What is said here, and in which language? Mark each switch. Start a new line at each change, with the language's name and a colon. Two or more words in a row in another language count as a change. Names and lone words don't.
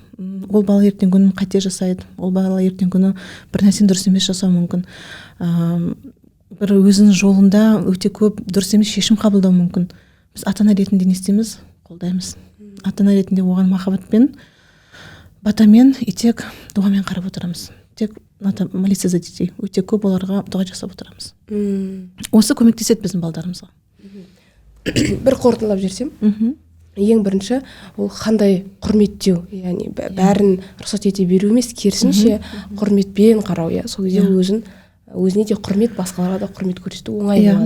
Kazakh: Ол бала ертең күні қате жасайды. Ол бала ертең күні бір нәрсені дұрыс емес жасау мүмкін. Бір өзінің жолында өте көп дұрыс емес шешім қабылдау мүмкін. Біз ата-ана ретінде не істейміз? Қолдаймыз. Ата-ана ретінде оған махаббатпен, батамен, тек дұғамен қарап отырамыз.
Russian: Тек молиться за детей.
Kazakh: Өте көп оларға дұға жасап отырамыз. Осы көмектеседі біздің балдарымызға. Бір қорытындылап жіберсем, ең бірінші ол қандай құрметтеу, яғни бәрін рұқсат ете беру емес, керісінше құрметпен қарау, иә. Сол кезде өзіне де құрмет, басқаларға да құрмет көрсету оңай болады.